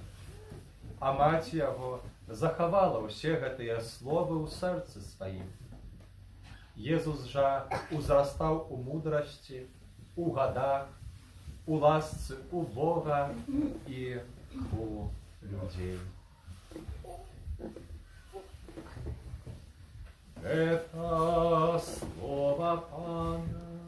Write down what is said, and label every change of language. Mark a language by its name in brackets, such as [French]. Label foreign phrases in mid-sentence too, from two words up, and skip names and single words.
[Belarusian] А маці яго захавала ўсе гэтыя словы ў сэрцы сваім. Езус жа узрастаў у мудрасці, у гадах, у ласцы у Бога і у людей. [Russian] Это слово Пана.